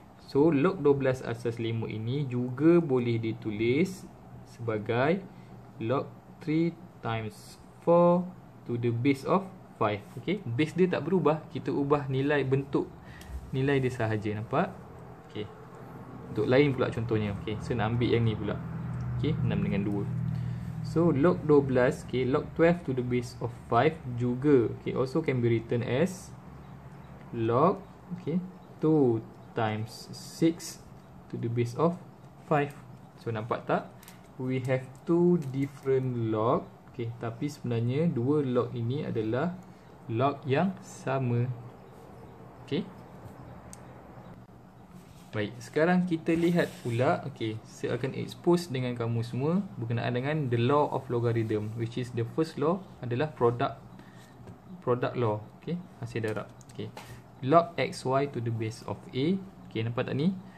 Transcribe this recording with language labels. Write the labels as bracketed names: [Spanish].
[Malay] So log 12 asas 5 ini juga boleh ditulis sebagai log 3 [English] times 4 to the base of 5. [Malay] Okay, base dia tak berubah, kita ubah nilai bentuk nilai dia sahaja. Nampak? Okay, untuk lain pula contohnya. Okay, so nak ambil yang ni pula. Okay, 6 dengan 2. [English] So log 12, okay, log 12 to the base of 5 juga, okay, also can be written as log, okay, 2 times 6 to the base of 5. [Malay] So nampak tak? [English] We have 2 different log. [Malay] Okay, tapi sebenarnya 2 log ini adalah log yang sama. Okay, baik, sekarang kita lihat pula. [English] Okay, [Malay] saya akan expose dengan kamu semua berkenaan dengan [English] the law of logarithm, which is the first law adalah product law. Okay, [Malay] hasil darab. [English] Okay, log xy to the base of a Okay, [Malay] nampak tak ni?